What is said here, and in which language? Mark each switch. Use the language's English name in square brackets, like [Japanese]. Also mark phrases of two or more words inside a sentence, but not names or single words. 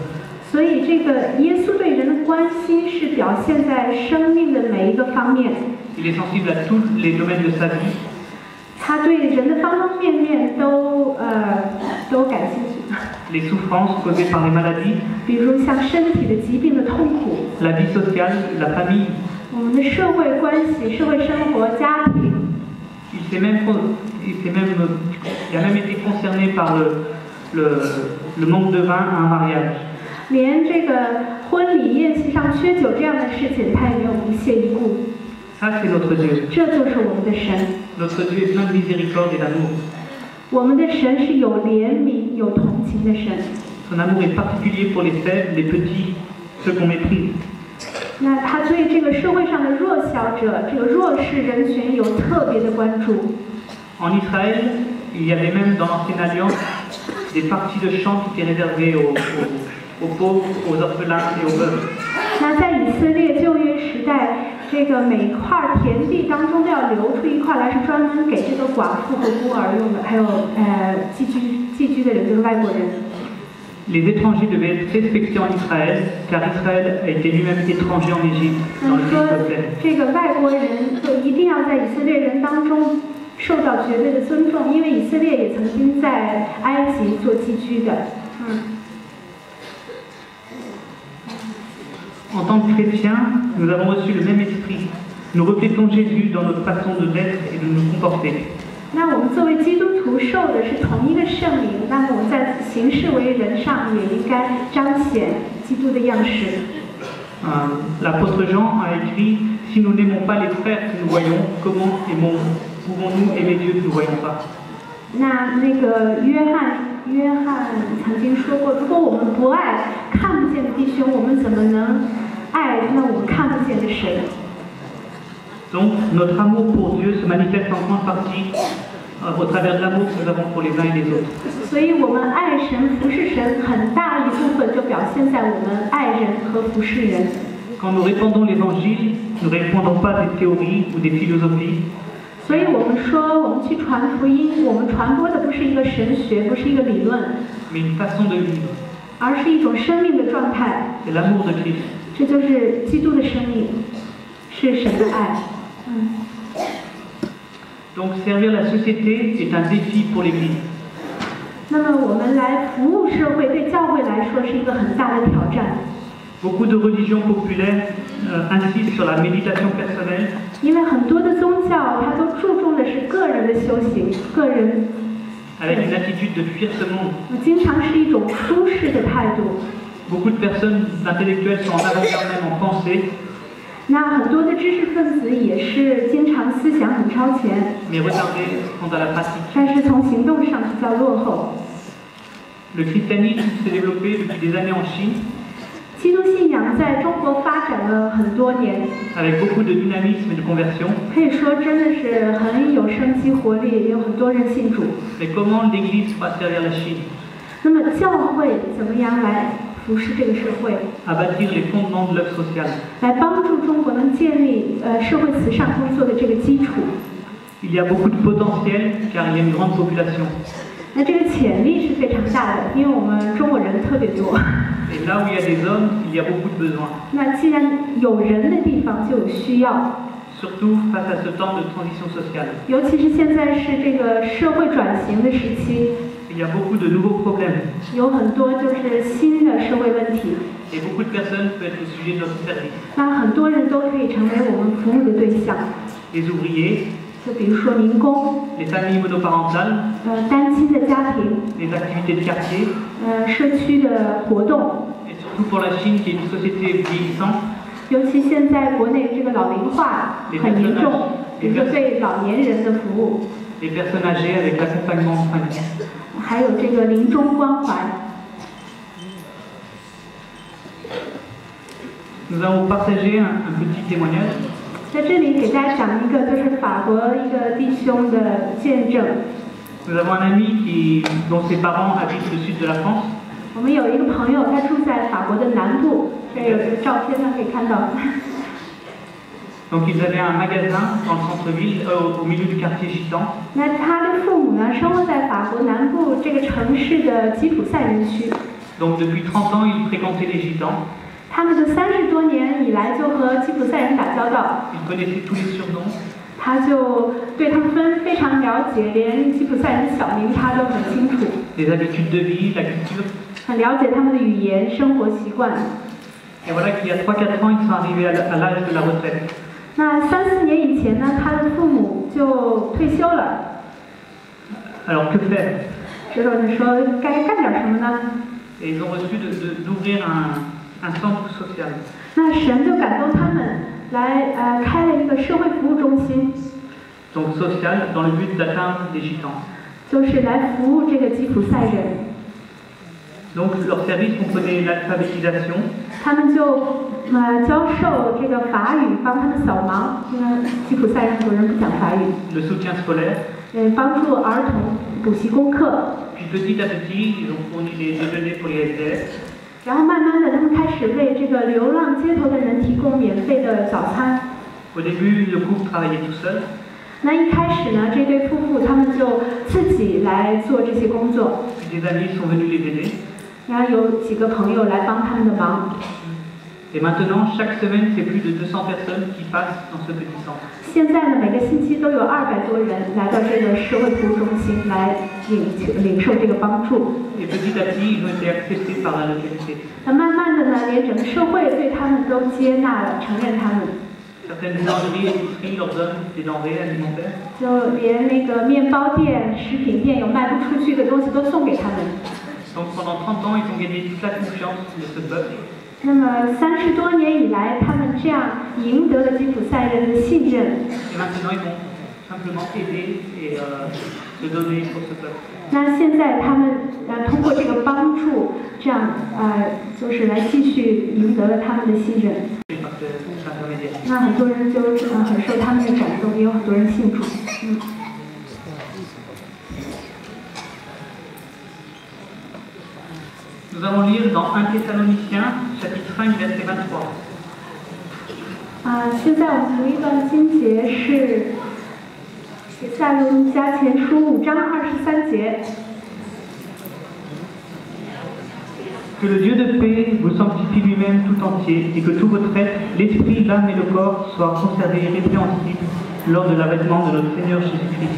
[Chinese] 所以，这个耶稣对人的关心是表现在生命的每一个方面。 [French] Il est sensible à tous les domaines de sa vie. [Chinese] 他对人的方方面面都感兴趣。 [French] Les souffrances causées par les maladies, [Chinese] 比如像身体的疾病的痛苦， [French] la vie sociale, la famille. [Chinese] 我们的社会关系、社会生活、家庭。 [French] Il a même été concerné par le manque de vin à un mariage. [Chinese] 连这个婚礼宴席上缺酒这样的事情，他也没有不屑一顾。 [French] Ça, c'est notre Dieu. [Chinese] 这就是我们的神。 [French] Notre Dieu est plein de miséricorde et d'amour. [Chinese] 我们的神是有怜悯、有同情的神。 [French] Son amour est particulier pour les faibles, les petits, ceux qu'on méprise. [Chinese] 那他对这个社会上的弱小者、这个弱势人群有特别的关注。 [French] En Israël, il y avait même dans l'ancienne alliance des parties de chant qui étaient réservées aux pauvres, aux orphelins et aux veuves. [Chinese] 那在以色列旧约时代，这个每块田地当中都要留出一块来，是专门给这个寡妇和孤儿用的，还有寄居的人，就是外国人。 [French] Les étrangers devaient être respectés en Israël, car Israël a été lui-même étranger en Égypte, dans le pays [Chinese] 说 [French] peuplé. [Chinese] 这个外国人就一定要在以色列人当中受到绝对的尊重，因为以色列也曾经在埃及做寄居的。 [French] En tant que chrétiens, nous avons reçu le même esprit. Nous reflétons Jésus dans notre façon de l'être et de nous comporter. [Chinese] 那我们作为基督徒受的是同一个圣灵，那么我们在行事为人上也应该彰显基督的样式。 [French] L'apôtre Jean a écrit « Si nous n'aimons pas les frères que nous voyons, comment pouvons-nous aimer Dieu que nous ne voyons pas ?» [Chinese] 那个约翰曾经说过，如果我们不爱看不见的弟兄，我们怎么能爱那我们看不见的神？ [French] Donc, notre amour pour Dieu se manifeste en grande partie au travers de l'amour que nous avons pour les uns et les autres. [Chinese] 所以，我们爱神、服侍神，很大一部分就表现在我们爱人和服侍人。 [French] Quand nous répandons l'évangile, nous ne répandons pas des théories ou des philosophies. [Chinese] 所以我们说，我们去传福音，我们传播的不是一个神学，不是一个理论， [French] mais une façon de vivre. [Chinese] 而是一种生命的状态。 [French] C'est l'amour de Christ. [Chinese] 这就是基督的生命，是神的爱。 [French] Donc servir la société est un défi pour l'Église. [Chinese] 那么我们来服务社会，对教会来说是一个很大的挑战。 [French] Beaucoup de religions populaires insistent sur la méditation personnelle. [Chinese] 因为很多的宗教，它都注重的是个人的修行，个人。 [French] Avec une attitude de fuir ce monde. [Chinese] 经常是一种舒适的态度。 [French] Beaucoup de personnes intellectuelles sont en avant-garde même en pensée. [Chinese] 那很多的知识分子也是经常思想很超前， [French] mais retardées quant à la pratique. [Chinese] 但是从行动上比较落后。 [French] Le christianisme s'est développé depuis des années en Chine, [Chinese] 基督信仰在中国发展了很多年， [French] avec beaucoup de dynamisme et de conversion. [Chinese] 可以说真的是很有生机活力，也有很多人信主。 [French] Mais comment l'Église va servir la Chine? [Chinese] 那么教会怎么样来服侍这个社会， [French] À bâtir les fondements de l'œuvre sociale. [Chinese] 来帮助中国能建立社会慈善工作的这个基础？ [French] Il y a beaucoup de potentiel car il y a une grande population. [Chinese] 那这个潜力是非常大的，因为我们中国人特别多。 [French] Et là où il y a des hommes, il y a beaucoup de besoins. [Chinese] 那既然有人的地方就有需要， [French] Surtout face à ce temps de transition sociale. [Chinese] 尤其是现在是这个社会转型的时期， [French] Il y a beaucoup de nouveaux problèmes [Chinese] 有很多就是新的社会问题。 [French] et beaucoup de personnes peuvent être le sujet de notre service. [Chinese] 那很多人都可以成为我们服务的对象， [French] Les ouvriers, [Chinese] 就比如说民工、 [French] les familles monoparentales, [Chinese] 单亲的家庭、 [French] les activités de quartier [Chinese] 社区的活动， [French] et surtout pour la Chine qui est une société vieillissante. [Chinese] 尤其现在国内这个老龄化很严重，比如说对老年人的服务， [French] Les personnes âgées avec l'accompagnement en fin de vie. [Chinese] 还有这个临终关怀。 [French] Nous allons partager un petit témoignage. [Chinese] 在这里给大家讲一个，就是法国一个弟兄的见证。 [French] Nous avons un ami dont ses parents habitent le sud de la France. [Chinese] 我们有一个朋友，他住在法国的南部，这有这个照片呢，可以看到。 [French] Donc ils avaient un magasin dans le centre-ville, au milieu du quartier gitan. [Chinese] 那他的父母呢，生活在法国南部这个城市的吉普赛人区。 [French] Donc depuis 30 ans, ils fréquentaient les gitans. [Chinese] 他们的30多年以来就和吉普赛人打交道， [French] Ils connaissaient tous les surnoms. [Chinese] 他就对他们非常了解，连吉普赛人的小名他都很清楚， [French] Les habitudes de vie, la culture. [Chinese] 很了解他们的语言、生活习惯。 [French] Et voilà qu'il y a 3-4 ans, ils sont arrivés à l'âge de la retraite. [Chinese] 那3、4年以前呢，他的父母就退休了。 [French] Alors que faire? [Chinese] 这时候就说该干点什么呢？ [French] Et ils ont reçu d'ouvrir un centre social. [Chinese] 那神就感动他们来开了一个社会服务中心， [French] donc social, dans le but d'atteindre les gitans. [Chinese] 就是来服务这个吉普赛人。 [French] Donc leur service comprenait l'alphabétisation, [Chinese] 他们就教授这个法语，帮他们扫盲，因为吉普赛人很多人不讲法语。 [French] le soutien scolaire, [Chinese] 帮助儿童补习功课。 [French] puis petit à petit, ils ont fourni les déjeuners pour les SDF. [Chinese] 然后慢慢的，他们开始为这个流浪街头的人提供免费的早餐。 [French] Au début, le couple travaillait tout seul. [Chinese] 那一开始呢，这对夫妇他们就自己来做这些工作。 [French] Puis des amis sont venus les aider. [Chinese] 然后有几个朋友来帮他们的忙。 [French] Et maintenant, chaque semaine, c'est plus de 200 personnes qui passent dans ce petit centre. [Chinese] 现在呢，每个星期都有200多人来到这个社会服务中心来领受这个帮助。 [French] Et petit à petit, ils ont été acceptés par la localité. [Chinese] 那慢慢的呢，连整个社会对他们都接纳了，承认他们。 [French] Certaines boulangeries et épiceries leur donnent des denrées alimentaires. [Chinese] 就连那个面包店、食品店有卖不出去的东西都送给他们。 [French] Donc pendant 30 ans, ils ont gagné toute la confiance de ce peuple. [Chinese] 那么30多年以来，他们这样赢得了吉普赛人的信任。 [French] Et maintenant, ils vont simplement aider et se donner pour ce peuple. [Chinese] 那现在他们通过这个帮助，这样就是来继续赢得了他们的信任。 [French] Par cet intermédiaire. [Chinese] 那很多人就很受他们的感动，也有很多人信主。 [French] Nous allons lire dans 1 Thessaloniciens, chapitre 5, verset 23. [Chinese] 现在我们读一段经节是帖撒罗尼迦前书5章23节。 [French] Que le Dieu de paix vous sanctifie lui-même tout entier et que tout votre être, l'esprit, l'âme et le corps soient conservés irrépréhensibles lors de l'avènement de notre Seigneur Jésus-Christ.